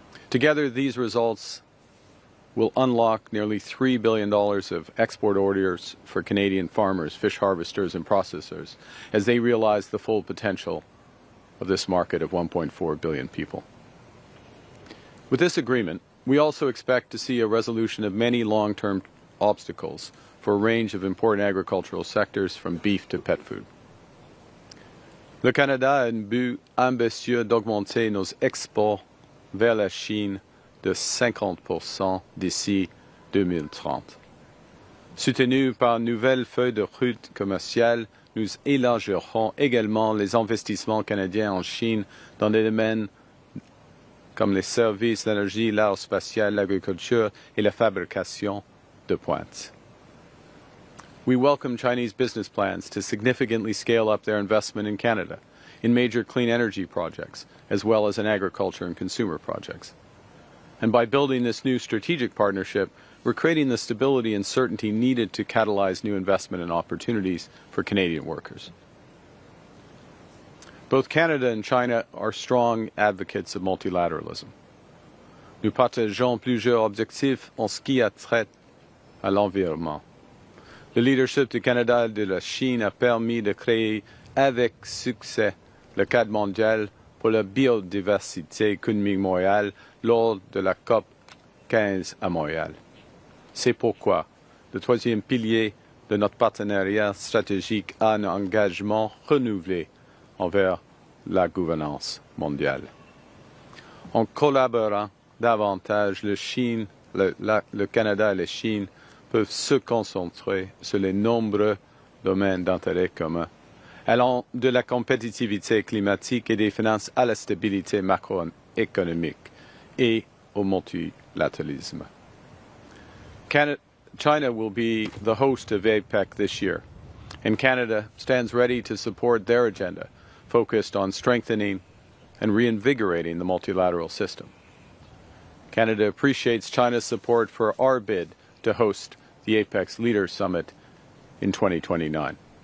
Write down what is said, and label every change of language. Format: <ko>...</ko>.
<en>Together, these results will unlock nearly $3 billion of export orders for Canadian farmers, fish harvesters, and processors as they realize the full potential of this market of 1.4 billion people. With this agreement, we also expect to see a resolution of many long-term obstacles for a range of important agricultural sectors, from beef to pet food.</en> <fr>Le Canada a un but ambitieux d'augmenter nos exports vers la Chine de 50% d'ici 2030. Soutenu par une nouvelle feuille de route commerciale, nous élargirons également les investissements canadiens en Chine dans des domaines comme les services, l'énergie, l'aérospatiale, l'agriculture et la fabrication de pointe.</fr> <en>We welcome Chinese business plans to significantly scale up their investment in Canada, in major clean energy projects, as well as in agriculture and consumer projects. And by building this new strategic partnership, we're creating the stability and certainty needed to catalyze new investment and opportunities for Canadian workers. Both Canada and China are strong advocates of multilateralism.</en> <fr>Nous partageons plusieurs objectifs en ce qui a trait à l'environnement. Le leadership du Canada et de la Chine a permis de créer avec succès le cadre mondial pour la biodiversité économique mondiale lors de la COP 15 à Montréal. C'est pourquoi le troisième pilier de notre partenariat stratégique a un engagement renouvelé envers la gouvernance mondiale. En collaborant davantage, le Canada et la Chine peuvent se concentrer sur les nombreux domaines d'intérêt commun, allant de la compétitivité climatique et des finances à la stabilité macroéconomique et au multilatéralisme.</fr> <en>China will be the host of APEC this year, and Canada stands ready to support their agenda, focused on strengthening and reinvigorating the multilateral system. Canada appreciates China's support for our bid to host the APEC's Leaders Summit in 2029.</en>